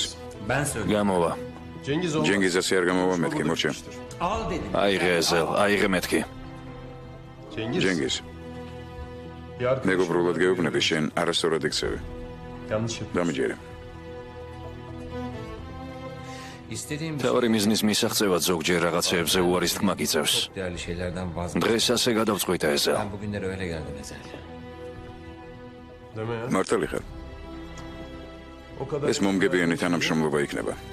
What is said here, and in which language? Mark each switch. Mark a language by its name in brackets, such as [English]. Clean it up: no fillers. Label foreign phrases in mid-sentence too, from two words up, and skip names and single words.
[Turkish] Ben söyleyeyim. [Georgian] გამოვა. [Turkish] Cengiz olmaz. [Georgian] ჯენგის ასე არ გამოვა მეთქი, მორჩა. [Turkish] Al dedim. [Georgian] აიღე ეზელ, აიღე მეთქი. [Turkish] Cengiz. [Georgian] ჯენგის, [Turkish] Bir arkadaşım [Georgian] მეგობრულად გეუბნები, შენ არასწორად იქცევი. [Turkish] yanlış yapıyor. [Georgian] დამინჯერე. თავარი მიზნის მისაღწევად ზოგჯერ რაღაცეებზე უარის თქმა გიწევს. დღეს ასე გადავწყვიტა ეზა. მართალი ხარ. ეს მომგებიანი თანამშრომლობა იქნება.